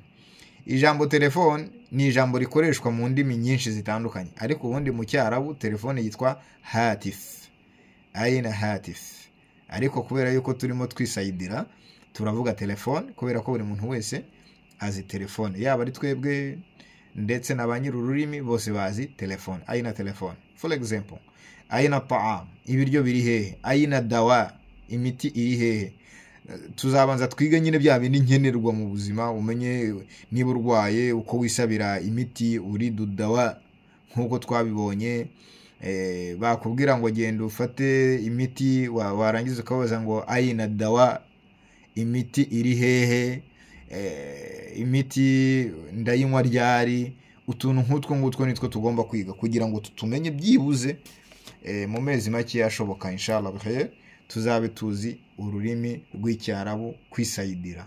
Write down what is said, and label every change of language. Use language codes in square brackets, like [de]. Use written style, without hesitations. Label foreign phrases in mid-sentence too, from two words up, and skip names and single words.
[rw] Ijambo telefone ni ijambo rikoreshwa mu ndimi nyinshi zitandukanye, ariko ubundi mu Cyarabu telefone yitwa hatif, [ar] أين هاتف. [rw] Ariko kubera yuko turimo twisayidira turavuga telefone, kubera ko buri muntu wese azi telefone, yaba ari twebwe ndetse na ba nyir'ururimi bose bazi telefone. Aina telefone. [en] For example, [ar] أين طعام, [rw] ibiryo biri hehe? [ar] أين دواء, [rw] imiti iri hehe? Tuzabanza twiga nyine bya bindi nkenerwa mu buzima, umenye niba urwaye uko wisabira imiti, [ar] أريد دواء, [rw] nkuko twabibonye. Bakubwira ngo genda ufate imiti, warangiza ukabaza ngo [ar] أين دواء, [rw] imiti iri hehe? Imiti ndayinywa ryari? Utuntu nk'utwo ngutwo nitwo tugomba kwiga kugira ngo tumenye byibuze mu mezi make ashoboka [ar] إن شاء الله بخير [rw] tuzabe tuzi ururimi rw'Icyarabu kwisayidira.